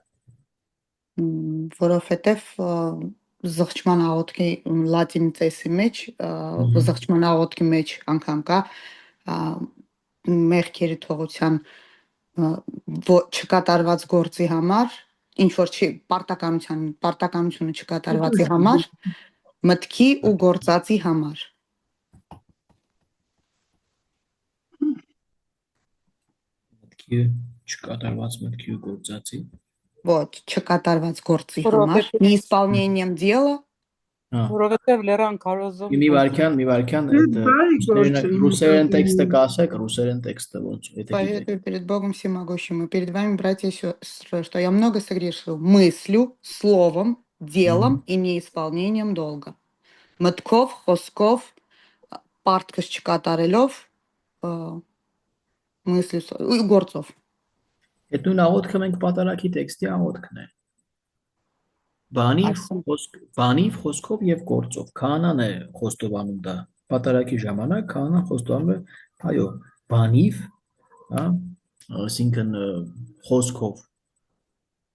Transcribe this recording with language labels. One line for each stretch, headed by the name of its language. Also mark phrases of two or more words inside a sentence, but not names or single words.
Armenian: Որովհետև զղջման աղոթքի լատին ծեսի մեջ, զղջման աղոթքի մեջ անգամ կա մեղքերի թողության չկատարված գործի համար, ինչ որ չի պարտականությունը չկատարվածի համար, մտքի ու գործածի համար։ Մտքի չկատարված մտքի ու գործածի։ Вот, չկատարված գործի համար,
Russian: неисполнением дела.
Armenian: Որովհետև Լերան Քարոզով Մի վարքյան ռուսերեն տեքստը կասեք, ռուսերեն տեքստը ոնց, եթե
Russian: Поверьте перед Богом всемогущим и перед вами, братья и сестры, что я много согрешил мыслью, словом, делом и неисполнением долга.
Armenian: Մտքով, խոսքով, պարտքս չկատարելով, мыслью ու գործով։ Այդ նույն աղոթքը մենք պատարագի տեքստի աղոթքն է։ Բանիվ, խոսքով եւ գործով։ Քահանան է խոստովանում դա։ Պատարագի ժամանակ քահանան խոստովանում է, այո, բանիվ, հա, այսինքն խոսքով